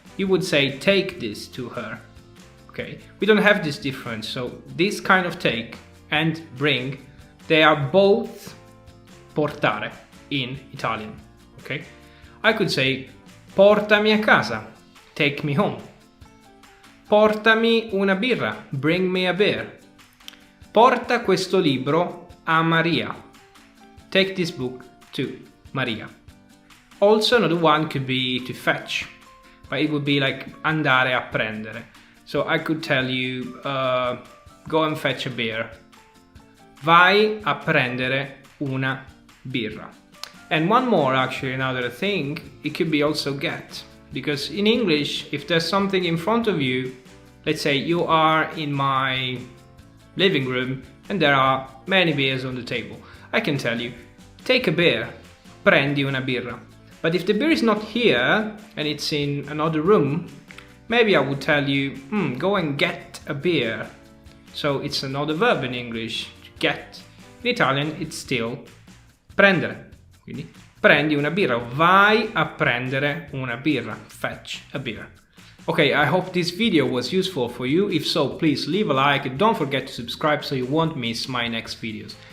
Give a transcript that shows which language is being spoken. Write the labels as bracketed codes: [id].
[en] You would say take this to her. Okay? We don't have this difference. So this kind of take and bring, they are both portare in Italian. Okay? I could say [it] portami a casa, [en] take me home. [it] Portami una birra, [en] bring me a beer. [it] Porta questo libro a Maria. [en] Take this book to Maria. Also another one could be to fetch, but it would be like [it] andare a prendere. [en] So I could tell you, go and fetch a beer. [it] Vai a prendere una birra. [en] And one more, actually, another thing, it could be also get. Because in English, if there's something in front of you, let's say you are in my living room and there are many beers on the table, I can tell you, take a beer, [it] prendi una birra. [en] But if the beer is not here and it's in another room, maybe I would tell you, go and get a beer. So it's another verb in English, get. In Italian it's still prendere. [it] Quindi prendi una birra, vai a prendere una birra, [en] fetch a beer. Okay, I hope this video was useful for you. If so, please leave a like and don't forget to subscribe so you won't miss my next videos.